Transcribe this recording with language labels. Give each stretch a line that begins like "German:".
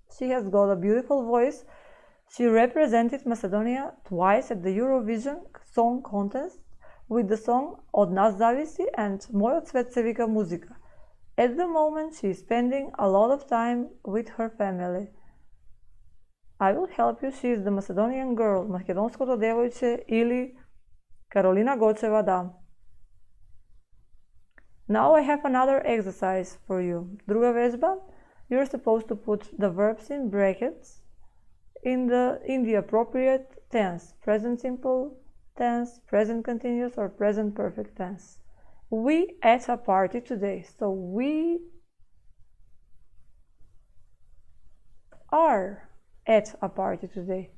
English: She has got a beautiful voice. She represented Macedonia twice at the Eurovision Song Contest with the song Od nas zavisi and Moјот свет се вика музика. At the moment, she is spending a lot of time with her family. I will help you. She is the Macedonian girl, македонското девојче или Каролина Гочева, да. Now I have another exercise for you.
Macedonian: Друга вежба.
English: You're supposed to put the verbs in brackets in the appropriate tense. Present simple tense, present continuous, or present perfect tense. We at a party today. So we are at a party today.